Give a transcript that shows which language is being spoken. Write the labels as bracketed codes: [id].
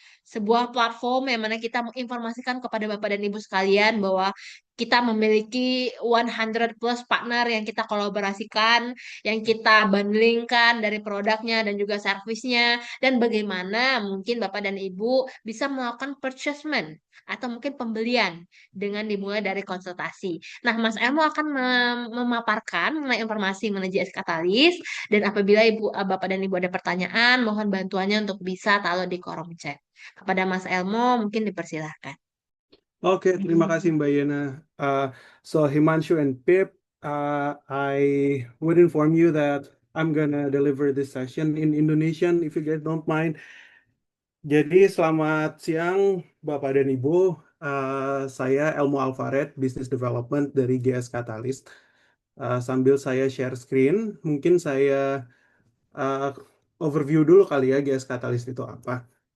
[id] Sebuah platform yang mana kita menginformasikan kepada Bapak dan Ibu sekalian bahwa kita memiliki 100 plus partner yang kita kolaborasikan, yang kita bundlingkan dari produknya dan juga servisnya, dan bagaimana mungkin Bapak dan Ibu bisa melakukan purchasement atau mungkin pembelian dengan dimulai dari konsultasi. Nah, Mas Elmo akan memaparkan mengenai informasi mengenai JS Katalis, dan apabila Bapak dan Ibu ada pertanyaan, mohon bantuannya untuk bisa taruh di kolom chat. Kepada Mas Elmo, mungkin dipersilahkan. Oke, terima kasih Mbak Yena. [en] So Himanshu and Pip, I would inform you that I'm gonna deliver this session in Indonesian, if you guys don't mind. [id] Jadi selamat siang Bapak dan Ibu. Saya Elmo Alvaret, Business Development dari GS Catalyst. Sambil saya share screen, mungkin saya overview dulu kali ya GS Catalyst itu apa.